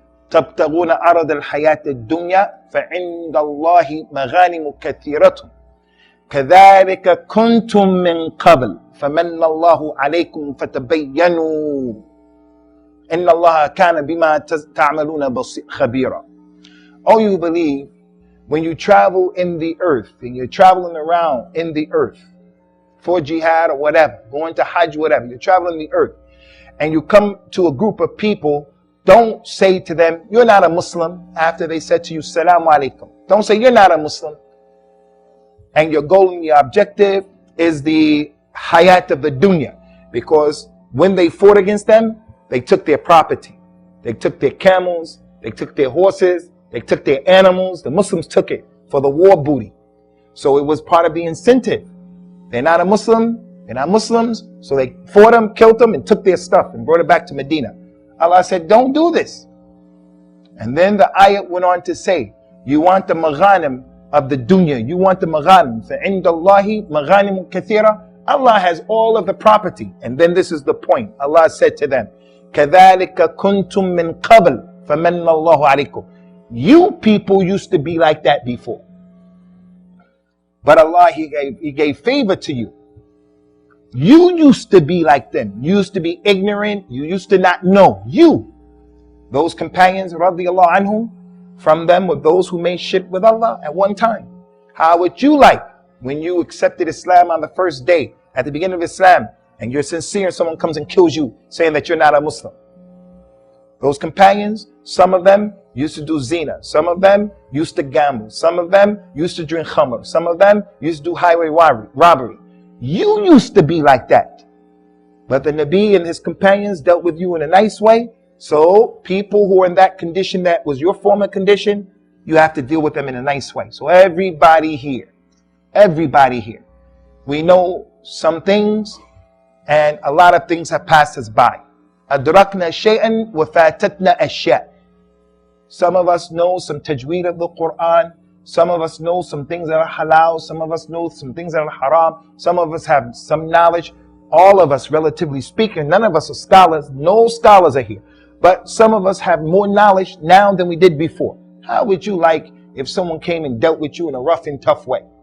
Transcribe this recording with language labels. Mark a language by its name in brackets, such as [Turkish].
[Arabic] تبتغون عرض الحياة الدنيا فعند الله مغانم كثيرة كذلك كنتم من قبل فمن الله عليكم فتبينوا إن الله كان بما تعملون خبيرا. [English] Oh, you believe, when you travel in the earth and you're traveling around in the earth for jihad or whatever, going to Hajj, whatever, you're traveling the earth and you come to a group of people, don't say to them, you're not a Muslim, after they said to you, Salaam alaikum. Don't say you're not a Muslim. And your goal and your objective is the hayat of the dunya. Because when they fought against them, they took their property. They took their camels, they took their horses, they took their animals. The Muslims took it for the war booty. So it was part of the incentive. They're not a Muslim, they're not Muslims, so they fought them, killed them, and took their stuff and brought it back to Medina. Allah said, don't do this. And then the ayat went on to say, you want the maghanim of the dunya, you want the maghanim. [Arabic] فَعِنْدَ اللَّهِ مَغَانِمٌ كَثِيرًا. [English] Allah has all of the property. And then this is the point. Allah said to them, [Arabic] كَذَلِكَ كُنْتُم مِّن قَبْلِ فَمَنَّ اللَّهُ عَلَيْكُمْ. [English] You people used to be like that before. But Allah, He gave favor to you. You used to be like them. You used to be ignorant. You used to not know. You. Those companions, radiallahu anhum, from them were those who made shirk with Allah at one time. How would you like when you accepted Islam on the first day, at the beginning of Islam, and you're sincere and someone comes and kills you saying that you're not a Muslim. Those companions, some of them used to do zina. Some of them used to gamble. Some of them used to drink khamr. Some of them used to do highway robbery. You used to be like that. But the Nabi and his companions dealt with you in a nice way. So people who are in that condition that was your former condition, you have to deal with them in a nice way. So everybody here, we know some things and a lot of things have passed us by. [Arabic] أدركنا شيئا وفاتتنا أشياء. [English] Some of us know some tajweed of the Quran. Some of us know some things that are halal. Some of us know some things that are haram. Some of us have some knowledge. All of us, relatively speaking, none of us are scholars. No scholars are here. But some of us have more knowledge now than we did before. How would you like if someone came and dealt with you in a rough and tough way?